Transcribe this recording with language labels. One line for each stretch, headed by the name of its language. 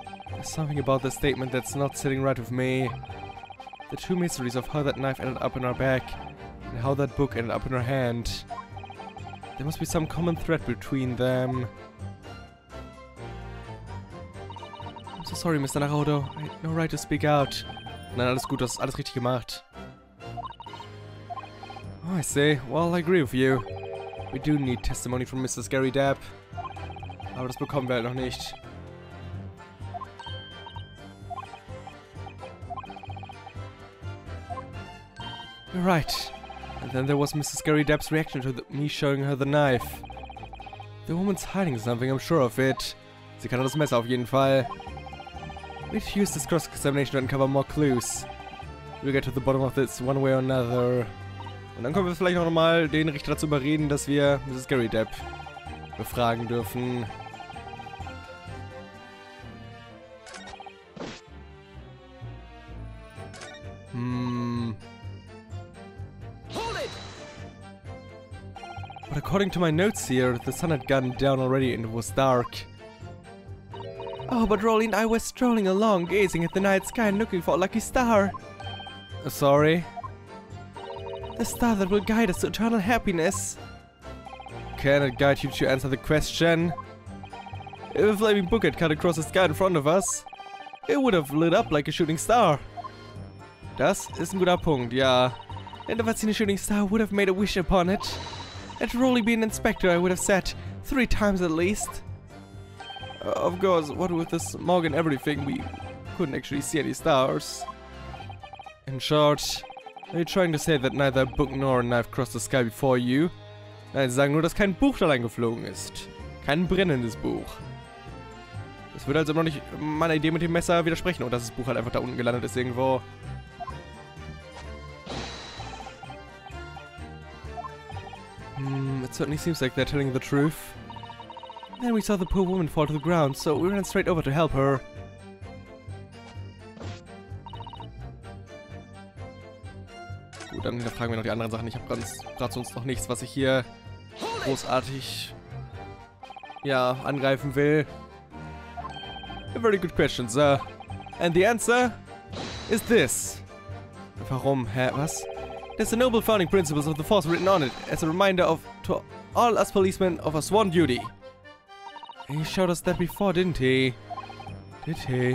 English: There's something about this statement that's not sitting right with me. The two mysteries of how that knife ended up in her bag and how that book ended up in her hand. There must be some common thread between them. I'm so sorry, Mr. Naruto. I had no right to speak out.
German: Nein, alles gut, du hast alles richtig gemacht.
English: Oh, I see. Well, I agree with you. We do need testimony from Mrs. Gary Depp.
German: Aber das bekommen wir halt noch nicht.
English: You're right. And then there was Mrs. Gary Depp's reaction to me showing her the knife. The woman's hiding something, I'm sure of it.
German: Sie kann das Messer auf jeden Fall.
English: We'd use this cross-examination to uncover more clues. We'll get to the bottom of this one way or another.
German: Und dann können wir vielleicht noch mal den Richter dazu überreden, dass wir Mrs. Gary Depp befragen dürfen.
English: But according to my notes here, the sun had gone down already and it was dark. Oh, but Rolly and I were strolling along, gazing at the night sky and looking for a lucky star. Sorry? The star that will guide us to eternal happiness. Can it guide you to answer the question? If a flaming book had cut across the sky in front of us, it would have lit up like a shooting star.
German: Das ist ein guter Punkt, ja.
English: And if I'd seen a shooting star, I would have made a wish upon it. And to Rolly be an inspector, I would have said 3 times at least. Of course, what with the smog and everything, we couldn't actually see any stars. In short, are you trying to say that neither a book nor a knife crossed the sky before you?
German: Nein, sie sagen nur, dass kein Buch da reingeflogen ist. Kein brennendes Buch. Das würde also noch nicht meiner Idee mit dem Messer widersprechen. Und dass das Buch halt einfach da unten gelandet ist irgendwo.
English: It certainly seems like they're telling the truth. Then we saw the poor woman fall to the ground, so we ran straight over to help her.
German: Gut, dann fragen wir noch die anderen Sachen. Ich habe gerade sonst noch nichts, was ich hier großartig, ja, angreifen will.
English: A very good question, sir. And the answer is this.
German: Warum? Hä? Was?
English: There's the noble founding principles of the force written on it, as a reminder to all us policemen of our sworn duty. He showed us that before, didn't he? Did he?